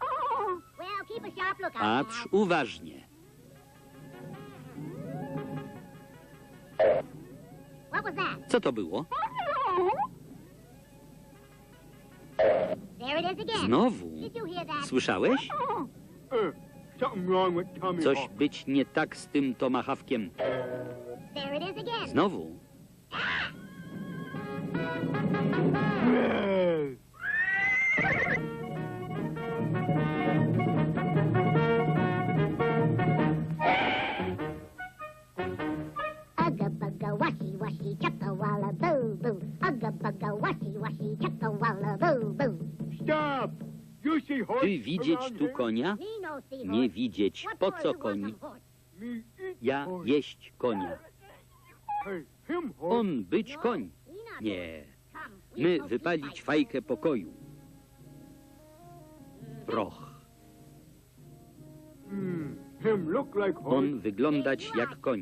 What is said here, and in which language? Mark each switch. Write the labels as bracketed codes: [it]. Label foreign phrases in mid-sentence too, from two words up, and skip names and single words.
[pl] Patrz uważnie. Co to było? Znowu. Słyszałeś? Coś być nie tak z tym tomahawkiem. Znowu. Ugga bugga washy washy chugga walla boo boo. Ugga bugga washy washy chugga walla boo boo. [en] Stop! You see horse [pl] Ty widzieć tu konia? Nie widzieć. Po co koń? Ja jeść konia. On być koń. Nie. My wypalić fajkę pokoju. Proch. On wyglądać jak koń.